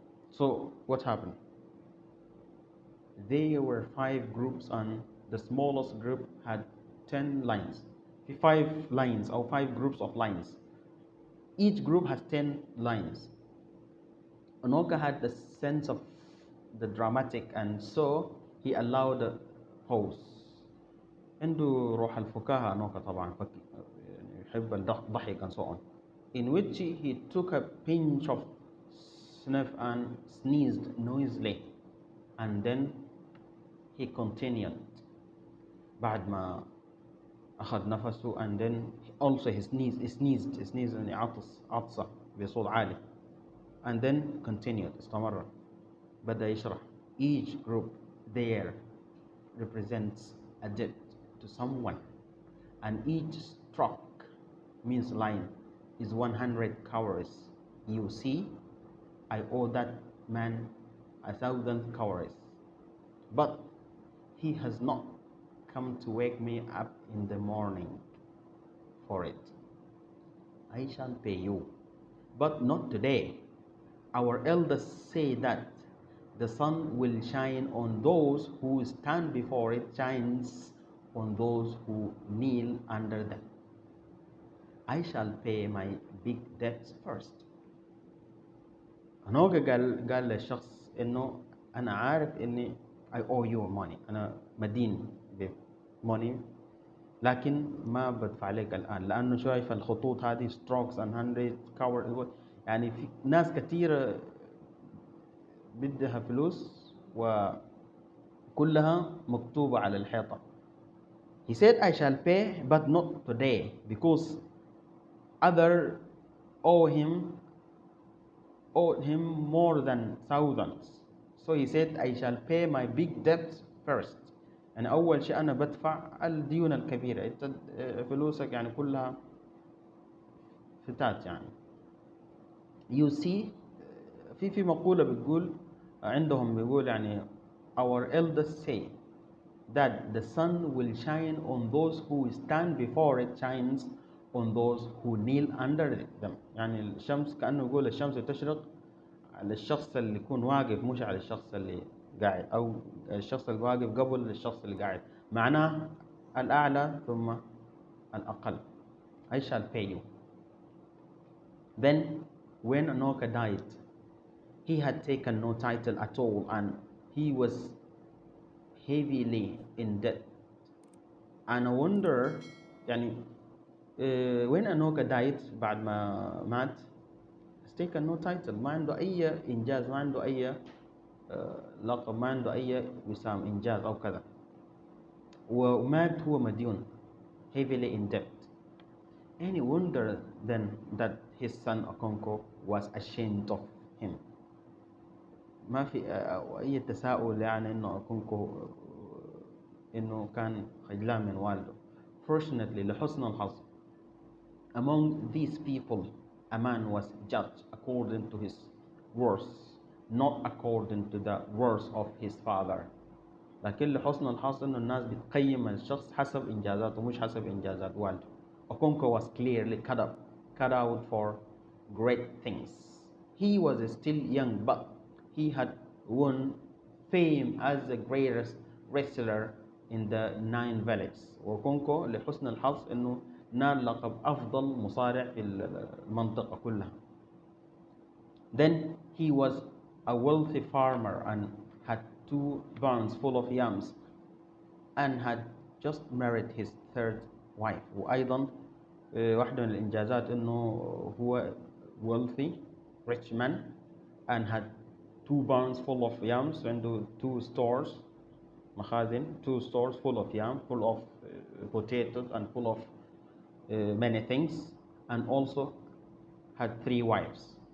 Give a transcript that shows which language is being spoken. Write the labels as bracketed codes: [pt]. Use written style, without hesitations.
[en] So what happened? There were 5 groups, and the smallest group had 10 lines. 5 lines or 5 groups of lines. Each group has 10 lines. Anoka had the sense of the dramatic, and so he allowed a pause. [ar] عنده روح الفكاهة أنوكا طبعا, يحب الضحك [en] and so on. in which he took a pinch of snuff and sneezed noisily, and then he continued. [ar] بعد ما أخذ نفسه [en] and then also he sneezed [ar] يعني عطسة بصوت عالي, [en] and then continued [ar] استمر. بدأ يشرح. [en] Each group there represents a debt to someone, and each stroke means line is 100 calories. You see, I owe that man 1,000 calories, but he has not come to wake me up in the morning for it. I shall pay you, but not today. Our elders say that the sun will shine on those who stand before it, shines on those who kneel under them. I shall pay my big debts first. [ar] هنوجا قال للشخص انه انا عارف اني [en] I owe you money, [ar] انا مدين ب [en] money, [ar] لكن ما بدفع لك الان لانه شايف الخطوط هذه [en] strokes and 100 cover, [ar] يعني في ناس كثيره بدها فلوس وكلها مكتوبة على الحيطة. [en] He said I shall pay but not today because other owed him more than thousands. So he said I shall pay my big debts first. [ar] يعني أول شيء أنا بدفع الديون الكبيرة. أنت فلوسك يعني كلها فتات يعني. [en] You see, [ar] في مقولة بتقول عندهم بيقول يعني [en] our elders say that the sun will shine on those who stand before it, shines on those who kneel under them. [ar] يعني الشمس كأنه يقول الشمس تشرق على الشخص اللي يكون واقف مش على الشخص اللي قاعد, أو الشخص اللي واقف قبل الشخص اللي قاعد, معناه الأعلى ثم الأقل. [en] I shall pay you. Then when Anoka died, he had taken no title at all and he was heavily in debt. And I wonder [ar] يعني [en] when Anoka died [ar] بعد ما مات, [en] he's taken no title, [ar] ما عنده أي إنجاز, ما عنده أي لقب, ما عنده أي وسام إنجاز أو كذا, ومات هو مديون, [en] heavily in debt. Any wonder then that his son Okonkwo was ashamed of him. [ar] ما في أي تساؤل يعني إنه اكونكو إنه كان خجلان من والده. [en] Fortunately, [ar] لحسن الحظ, [en] among these people a man was judged according to his works, not according to the works of his father. [ar] لكن لحسن الحظ إنه الناس بتقيم الشخص حسب إنجازاته مش حسب إنجازات والده. [en] Okonko was clearly cut out for great things. He was still young, but he had won fame as the greatest wrestler in the 9 villages. [ar] وكونكو لحسن الحظ إنه نال لقب أفضل مصارع في المنطقة كلها. [en] Then he was a wealthy farmer and had 2 barns full of yams and had just married his 3rd wife. [ar] وأيضا واحدة من الإنجازات إنه هو [en] wealthy rich man and had 2 barns full of yams, [ar] عنده [en] 2 stores [ar] مخازن, [en] 2 stores full of yam, full of potatoes and full of many things, and also had 3 wives.